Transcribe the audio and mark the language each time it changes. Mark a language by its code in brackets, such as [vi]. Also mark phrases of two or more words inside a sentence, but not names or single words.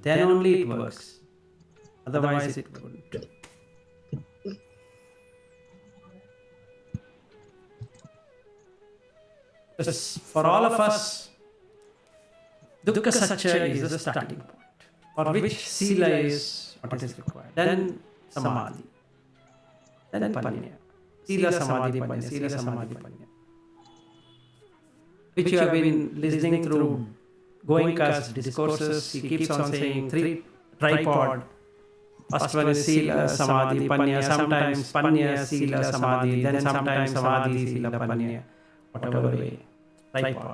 [en] Then only it works. Otherwise it wouldn't. For all of us, [pi] Dukkha Satya [en] is the starting point, for which Sila is what is required. Then Samadhi. Then Panya. [pi] Sila, Samadhi, Panya. Sila, Samadhi, Panya. [en] Which you have been listening through Goenka's discourses. He keeps on saying 3 tripod. First one is [pi] Sila, Samadhi, Panya. [en] Sometimes [pi] Panya, Sila, Samadhi. [en] Then sometimes [pi] Samadhi, Sila, Panya. [en] Whatever way. Tripod.